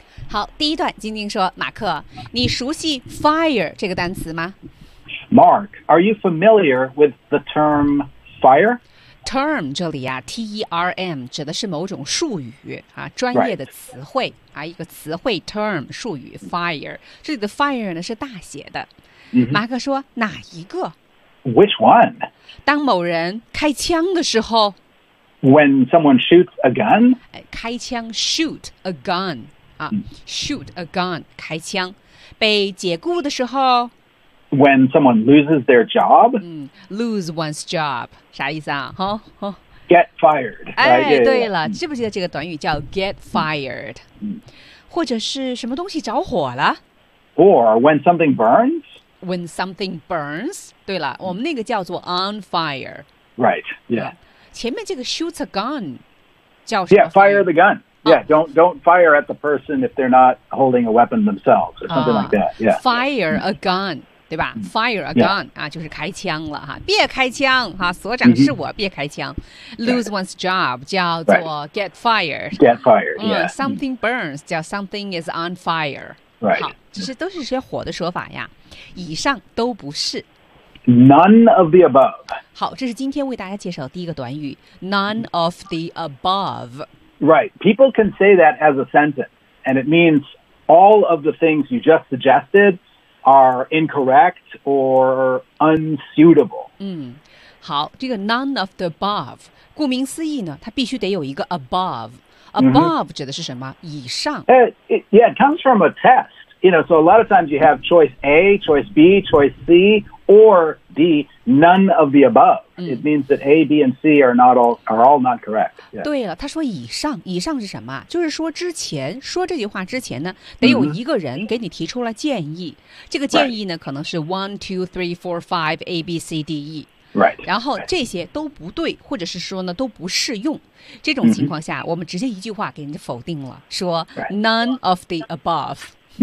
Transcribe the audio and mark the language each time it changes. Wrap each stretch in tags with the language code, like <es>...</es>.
<zh>好，第一段，晶晶说，马克，你熟悉 fire 这个单词吗？</zh> <en>Mark, are you familiar with the term fire?</en> <zh>Term 这里啊 ,T-E-R-M, 指的是某种术语啊专业的词汇、</zh> <en>right.</en> <zh>啊一个词汇 term, 术语 ,fire. 这里的 fire 呢是大写的。 Mm-hmm. 马克说哪一个</zh> <en>?Which one?</en> <zh>当某人开枪的时候。</zh> <en>When someone shoots a gun? 开枪 shoot a gun, 啊、mm. shoot a gun, 开枪。</en> <zh>被解雇的时候。</zh> <en>When someone loses their job,、 mm, lose one's job,</en> <zh>啥意思啊、</zh> <en>huh? Huh? Get fired. 哎、 right? yeah,</en> <zh>对了、</zh> <en>yeah.</en> <zh>记不记得这个短语叫</zh> <en>get fired?、</en> <zh>Mm. 或者是什么东西着火了</zh> <en>Or when something burns? When something burns,</en> <zh>对了、</zh> <en>mm.</en> <zh>我们那个叫做</zh> <en>on fire. Right, yeah.</en> <zh>前面这个 shoots a gun 叫什么</zh> <en>Yeah, fire the gun. Yeah, don't fire at the person if they're not holding a weapon themselves or something like that. Yeah, fire a gun,</en> <zh>对吧</zh> <en>？Fire a gun、 yeah.</en> <zh>啊，就是开枪了哈，别开枪哈，所长是我， mm-hmm. 别开枪。</zh> <en>Lose one's job 叫做 get fired. Get fired. Yeah. Something burns 叫 something is on fire. Right.</en> <zh>好，这些都是些火的说法呀。以上都不是。</zh> <en>None of the above.</en> <zh>好，这是今天为大家介绍的第一个短语 ，</zh> <en>none of the above. Right. People can say that as a sentence, and it means all of the things you just suggested are incorrect or unsuitable.</en> <zh>好，这个</zh> <en>none of the above,</en> <zh>顾名思义呢，它必须得有一个 above. Above、 mm-hmm. 指的是什么？以上。</zh> <en>It comes from a test. you know, so a lot of times you have choice A, choice B, choice C, or D, none of the above. It means that A, B, and C are all not correct. Yeah.</en> <zh>对了，他说以上，以上是什么？就是说之前，说这句话之前呢，得有一个人给你提出了建议。这个建议呢，可能是 1, 2, 3, 4, 5, A, B, C, D, E。</zh> <en>Right.</en> <zh>然后这些都不对，或者是说呢，都不适用。这种情况下，我们直接一句话给人家否定了，说</zh> <en>none of the above。</en>